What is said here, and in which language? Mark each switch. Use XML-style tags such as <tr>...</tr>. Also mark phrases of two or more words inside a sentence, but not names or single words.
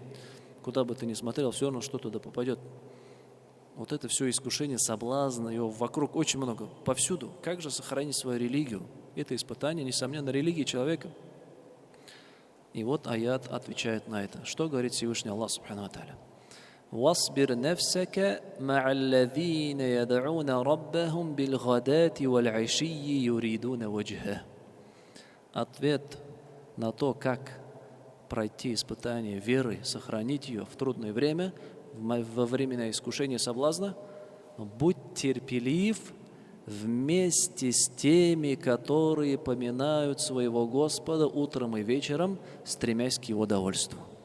<ru>Куда бы ты ни смотрел, все равно что туда попадет. Вот это все искушение, соблазн, его вокруг очень много, повсюду. Как же сохранить свою религию? Это испытание, несомненно, религии человека. И вот аят отвечает на это. Что говорит Всевышний</ru> <ar>الله سبحانه وتعالى? وَاصْبِرْ نَفْسَكَ مَعَ الَّذِينَ يَدْعُونَ رَبَّهُمْ بِالْغَدَاةِ وَالْعَشِيِّ يُرِيدُونَ وَجْهَهُ.</ar> <ru>Ответ на то, как пройти испытание веры, сохранить ее в трудное время, во временное искушение соблазна, будь терпелив вместе с теми, которые поминают своего Господа утром и вечером, стремясь к его довольству.</ru>